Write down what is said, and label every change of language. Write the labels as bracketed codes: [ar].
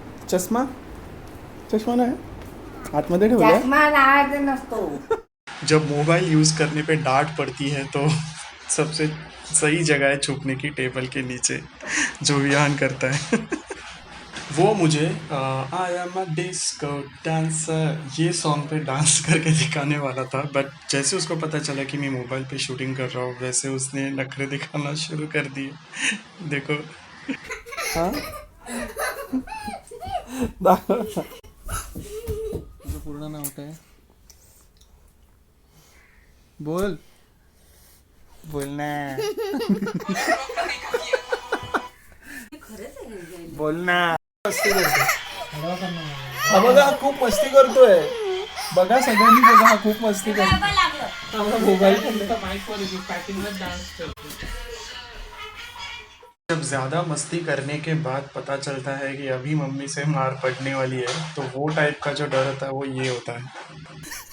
[mr] चष्मा ना है आतमध्ये ठेवला. चष्मा लावायचा नसतो. [hi] जब मोबाइल यूज़ करने पे डांट पड़ती है तो सबसे सही जगह है छुपने की टेबल के नीचे, जो विहान करता है। वो मुझे I am a disco dancer ये सॉन्ग पे डांस करके दिखाने वाला था, बट जैसे उसको पता चला कि मैं मोबाइल पे शूटिंग कर रहा हूँ वैसे उसने नखरे दिखाना शुरू कर दिए। देखो। [mr] हाँ तुझं पूर्ण नाव काय? बोल ना। बोल ना। मस्ती करतो हा बघा, हा खूप मस्ती करतोय बघा, सगळ्यांनी बघा, हा खूप मस्ती करतो। [hi] मोबाईल जब ज़्यादा मस्ती करने के बाद पता चलता है कि अभी मम्मी से मार पड़ने वाली है, तो वो टाइप का जो डर होता है वो ये होता है।